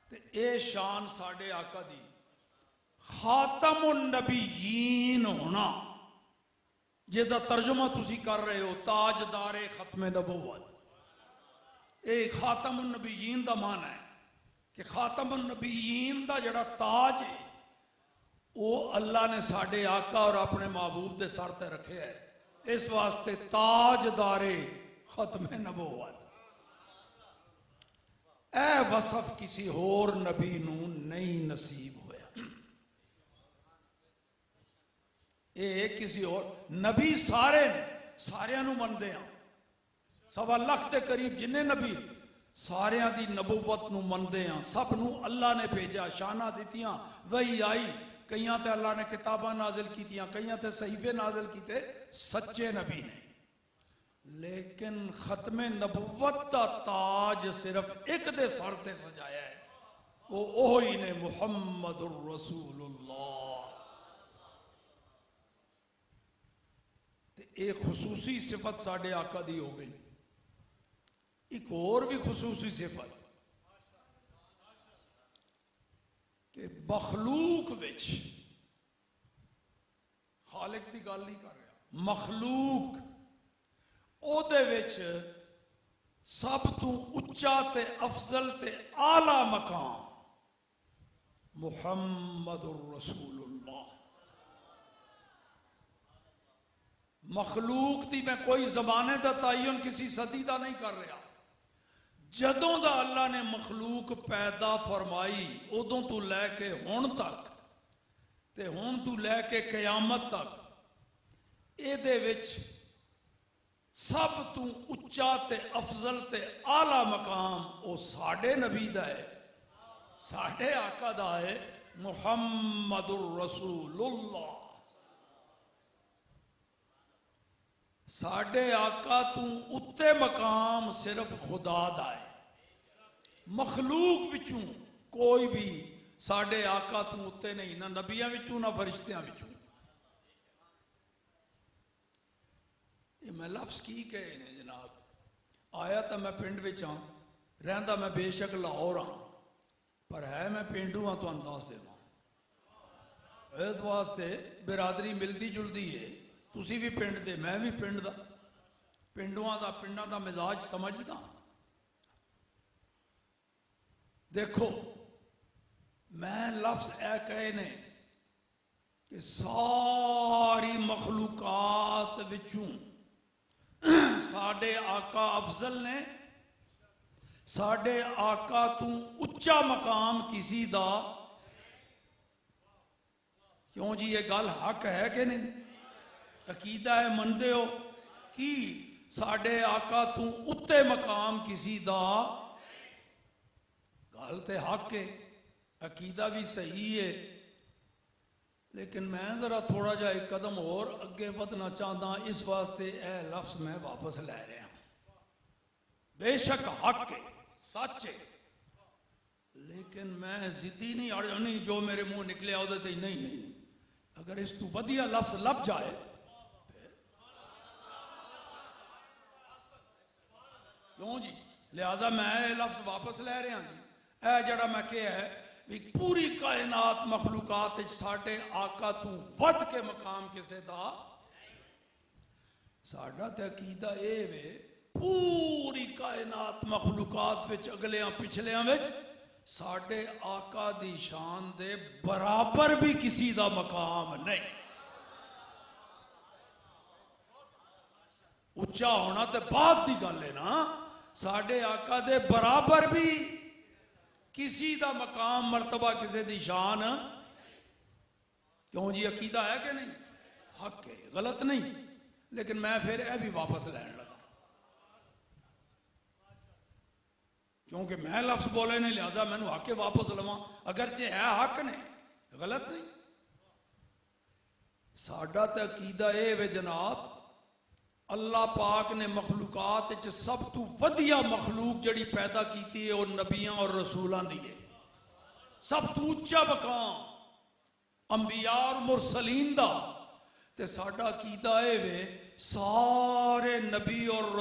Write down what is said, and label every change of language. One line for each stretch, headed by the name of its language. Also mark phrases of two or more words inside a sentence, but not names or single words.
Punjabi: اے شان ساڈے آقا دی خاتم النبیین ہونا، جہدا ترجمہ تسی کر رہے ہو تاجدار ختم نبوت، اے خاتم النبیین دا معنی ہے کہ خاتم النبیین دا جڑا تاج ہے وہ اللہ نے ساڈے آقا اور اپنے محبوب دے سر تے رکھے ہے، اس واسطے تاجدار ختم نبوت۔ اے وصف کسی اور نبی نو نہیں نصیب ہویا، اے کسی اور نبی سارے نو مندے ہیں، 1.25 لاکھ دے قریب جننے نبی سارے دی نبوت نو مندے ہیں، سب نو اللہ نے بھیجا، شانہ دیتیاں، وہی آئی، کئیاں تے اللہ نے کتاباں نازل کیتیاں، کئیاں تے صحیفے نازل کیتے، سچے نبی نے، لیکن ختم نبوت دا تاج صرف ایک دے سر تے سجایا ہے، وہ اوہی نے محمد الرسول اللہ۔ ایک خصوصی صفت ساڈے آقا دی ہو گئی، ایک اور بھی خصوصی صفت کہ مخلوق وچ، خالق دی گل نہیں کر رہا، مخلوق او دے وچ سب تو اچا تے افضل تے اعلی مقام محمد الرسول اللہ۔ مخلوق دی میں کوئی زمانے دا تعین کسی صدی دا نہیں کر رہا، جدوں دا اللہ نے مخلوق پیدا فرمائی ادوں تو لے کے ہن تک تے ہن تو لے کے قیامت تک، اے دے وچ سب تو اچا تے افضل تے اعلی مقام او ساڈے نبی دا ہے، ساڈے آقا دا ہے، محمد الرسول اللہ۔ ساڈے آقا تو اتے مقام صرف خدا دا ہے، مخلوق وچوں کوئی بھی ساڈے آقا تو اتے نہیں، نہ نبیاں وچوں نہ فرشتیاں وچوں۔ یہ میں لفظ کی کہے نے جناب، آیا تو میں پنڈ وچ ہاں، رہندا میں بے شک لاہور ہاں، پر ہے میں پینڈو ہاں، تو انداز دے ہاں، اس واسطے برادری ملدی جلدی ہے، تسی بھی پنڈ دے میں بھی پنڈ دا، پنڈواں دا پنڈاں دا مزاج سمجھدا۔ دیکھو میں لفظ اے کہے نے کہ ساری مخلوقات وچوں ساڈے آقا افضل نے، ساڈے آقا تو اچا مقام کسی دا، کیوں جی یہ گل حق ہے کہ نہیں؟ عقیدہ ہے مندے ہو کی ساڈے آقا تو اتے مقام کسی دا، گل تے حق ہے، عقیدہ بھی صحیح ہے، لیکن میں ذرا تھوڑا جا ایک قدم اور اگے ودنا چاہتا، اس واسطے اے لفظ میں واپس لے رہا ہوں۔ بے شک حق ہے، سچ ہے، لیکن میں ضدی نہیں اڑنی جو میرے منہ نکلے آؤ دے نہیں، اگر اس تو ودیا لفظ لب جائے کیوں جی، لہذا میں لفظ واپس لے رہا جی، اے جڑا میں کہا ہے پوری کائنات مخلوقات ساڈے آقا تو ود کے مقام کسے دا، ساڈا تے عقیدہ اے وے پوری کائنات مخلوقات وچ اگلیاں پچھلیاں وچ ساڈے آقا دی شان دے برابر بھی کسی دا مقام نہیں۔ اچھا ہونا تے بعد دی گل ہے نا، ساڈے آقا دے برابر بھی کسی دا مقام مرتبہ کسی دی شان، کیوں جی عقیدہ ہے کہ نہیں؟ حق ہے، غلط نہیں، لیکن میں پھر اے بھی واپس لین لگا، کیونکہ میں لفظ بولے نہیں، لہذا میں نے حق کے واپس لواں، اگرچہ ہے حق نے، غلط نہیں۔ ساڈا تے عقیدہ اے وے جناب، اللہ پاک نے مخلوقات سب تو ودیا مخلوق جڑی پیدا کیتی ہے وہ نبیاں اور رسولاں دی ہے، سب تو اچا مقام انبیاء اور مرسلین دا، تے ساڈا عقیدہ اے وے سارے نبی اور